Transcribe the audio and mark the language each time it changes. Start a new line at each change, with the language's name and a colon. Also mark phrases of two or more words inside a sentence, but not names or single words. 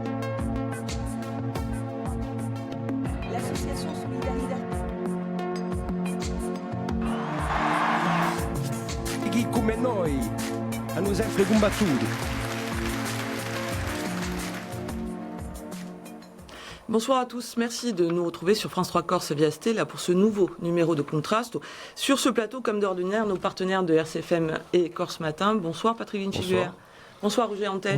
French: L'association Solidaridad.
Italian: Chi come noi hanno sempre combattuto.
French: Bonsoir à tous, merci de nous retrouver sur France 3 Corse via ST, là pour ce nouveau numéro de Contraste. Sur ce plateau, comme d'ordinaire, nos partenaires de RCFM et Corse Matin. Bonsoir Patrick Winchigler. Bonsoir. Bonsoir Roger Antèche.